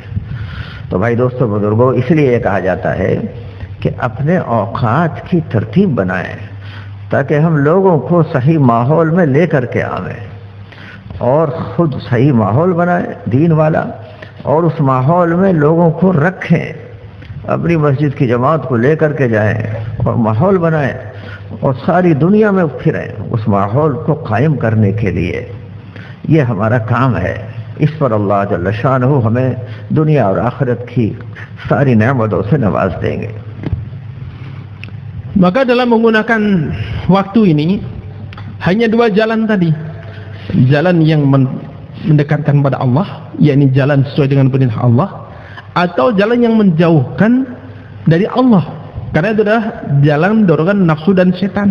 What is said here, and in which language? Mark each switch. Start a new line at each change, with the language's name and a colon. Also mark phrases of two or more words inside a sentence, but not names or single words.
Hindi: तो भाई दोस्तों बुजुर्गों, इसलिए ये कहा जाता है कि अपने औकात की तरतीब बनाएं ताकि हम लोगों को सही माहौल में लेकर के आवें, और खुद सही माहौल बनाएं दीन वाला, और उस माहौल में लोगों को रखें, अपनी मस्जिद की जमात को लेकर के जाएं और माहौल बनाएं और सारी दुनिया में फिरें उस माहौल को कायम करने के लिए। ये हमारा काम है। इस पर
Arabic: الله جل شانه
Hindi: हमें दुनिया और आखिरत की सारी नेमतों से नवाज देंगे।
Indonesian: Maka dalam menggunakan waktu ini hanya 2 jalan tadi. Jalan yang mendekatkan pada Allah, yakni jalan sesuai dengan perintah Allah, atau jalan yang menjauhkan dari Allah, karena itu adalah jalan dorongan nafsu dan setan.